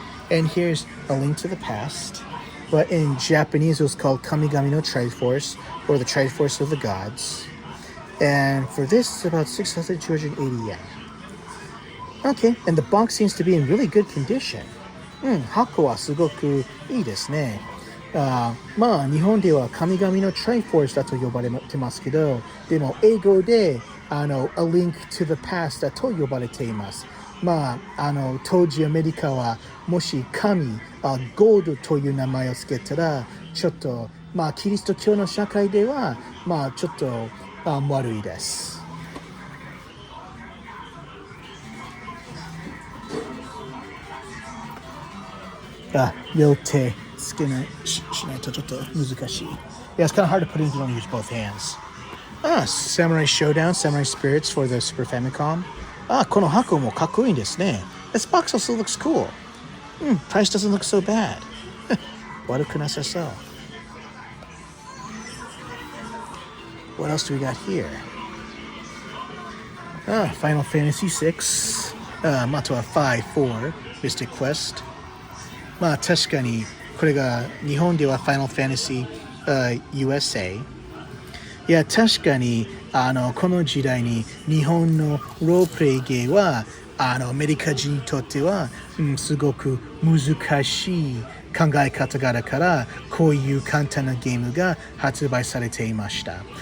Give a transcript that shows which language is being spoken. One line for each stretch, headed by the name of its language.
English: And here's A Link to the Past. But in Japanese, it was called Kamigami no Triforce, or the Triforce of the Gods. And for this, it's about 6,280 yen. Okay, and the box seems to be in really good condition.
Japanese: 箱はすごくいいですね。日本では神々の Triforce だと呼ばれてますけど、でも英語でA Link to the Past だと呼ばれています。当時アメリカはもし神、ゴードという名前をつけたら、ちょっとキリスト教の社会ではちょっと悪いです。両手つけないしないとちょっと難しい。
English: Yeah, it's kind of hard to put in if you don't use both hands. Samurai Showdown, Samurai Spirits for the Super Famicom.
Japanese: この箱もかっこいいんですね。
English: This box also looks cool. Price doesn't look so bad.
Japanese: 悪くなさそう。
English: What else do we got here? Final Fantasy VI.
Japanese: あとは5-4 Mystic Quest. 確かにこれが日本では Final Fantasy USA。いや確かにこの時代に日本のロープレイゲーはアメリカ人にとっては、すごく難しい考え方があるからこういう簡単なゲームが発売されていました。